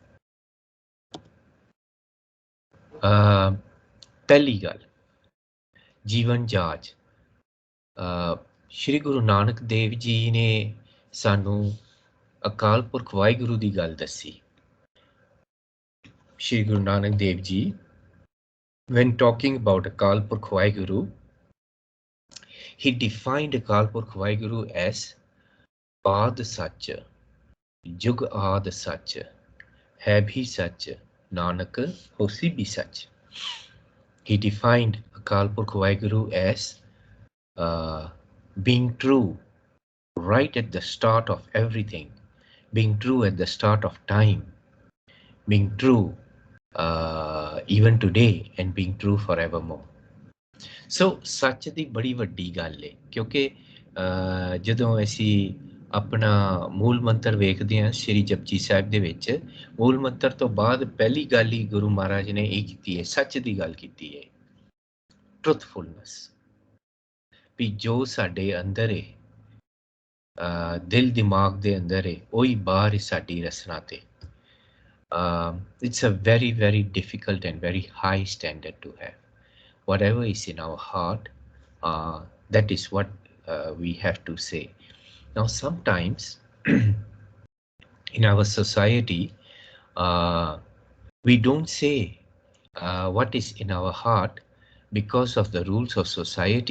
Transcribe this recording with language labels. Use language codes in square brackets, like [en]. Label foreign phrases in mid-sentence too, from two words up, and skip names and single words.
[pa] ਪਹਿਲੀ ਗੱਲ ਜੀਵਨ ਜਾਂਚ। ਸ਼੍ਰੀ ਗੁਰੂ ਨਾਨਕ ਦੇਵ ਜੀ ਨੇ ਸਾਨੂੰ ਅਕਾਲ ਪੁਰਖ ਵਾਹਿਗੁਰੂ ਦੀ ਗੱਲ ਦੱਸੀ। ਸ਼੍ਰੀ ਗੁਰੂ ਨਾਨਕ ਦੇਵ ਜੀ [en] when talking about Akal Purkh Vaheguru, he defined Akal Purkh Vaheguru as [pa] ਆਦਿ ਸਚੁ, ਜੁਗ ਆਦਿ ਸਚੁ, ਹੈ ਭੀ ਸਚੁ, ਨਾਨਕ ਹੋਸੀ ਭੀ ਸਚੁ. [en] He defined Akal Purkh Vaheguru as being true right at the start of everything, being true at the start of time, being true even today and being true forevermore. [pa] So ਸੱਚ ਦੀ ਬੜੀ ਵੱਡੀ ਗੱਲ ਹੈ, ਕਿਉਂਕਿ ਜਦੋਂ ਅਸੀਂ ਆਪਣਾ ਮੂਲ ਮੰਤਰ ਵੇਖਦੇ ਹਾਂ ਸ਼੍ਰੀ ਜਪਜੀ ਸਾਹਿਬ ਦੇ ਵਿੱਚ, ਮੂਲ ਮੰਤਰ ਤੋਂ ਬਾਅਦ ਪਹਿਲੀ ਗੱਲ ਹੀ ਗੁਰੂ ਮਹਾਰਾਜ ਨੇ ਇਹ ਕੀਤੀ ਹੈ, ਸੱਚ ਦੀ ਗੱਲ ਕੀਤੀ ਹੈ, ਟਰੂਥਫੁਲਨੈਸ। ਵੀ ਜੋ ਸਾਡੇ ਅੰਦਰ ਹੈ, ਦਿਲ ਦਿਮਾਗ ਦੇ ਅੰਦਰ ਹੈ, ਉਹੀ ਬਾਹਰ ਸਾਡੀ ਰਸਨਾ ਤੇ। [en] It's a very, very difficult and very high standard to have. Whatever is in our heart, that is what we have to say. Now, sometimes in our society, we don't say what is in our heart because of the rules of society.